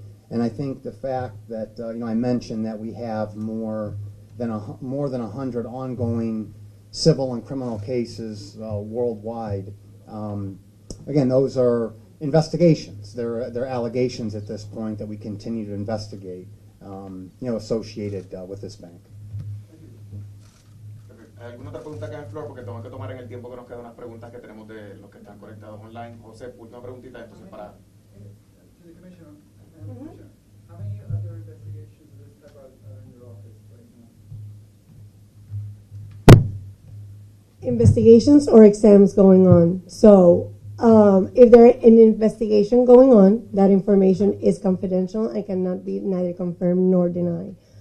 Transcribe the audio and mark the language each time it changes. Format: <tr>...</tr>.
<en>And I think the fact that I mentioned that we have more than 100 ongoing civil and criminal cases worldwide. Again, those are investigations. They're allegations at this point that we continue to investigate, associated with this bank.</en> <es>¿Alguna otra pregunta acá en Flor? Porque tengo que tomar en el tiempo que nos quedan unas preguntas que tenemos de los que están conectados online. José, última preguntita, entonces para...</es> <en>To the commissioner, how many other investigations of this type are in your office right now? Investigations or exams going on. So if there is an investigation going on, that information is confidential and cannot be neither confirmed nor denied.</en>